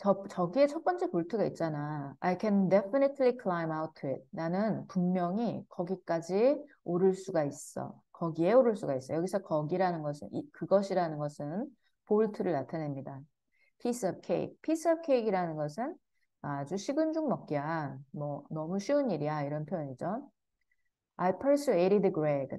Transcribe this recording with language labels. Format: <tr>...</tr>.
<ko>저기에 첫 번째 볼트가 있잖아.</ko> <en>I can definitely climb out to it.</en> <ko>나는 분명히 거기까지 오를 수가 있어. 거기에 오를 수가 있어. 여기서 거기라는 것은, 그것이라는 것은 볼트를 나타냅니다.</ko> <en>piece of cake. piece of cake</en> <ko>이라는 것은 아주 식은 죽 먹기야. 뭐, 너무 쉬운 일이야. 이런 표현이죠.</ko> <en>I persuaded Greg.</en>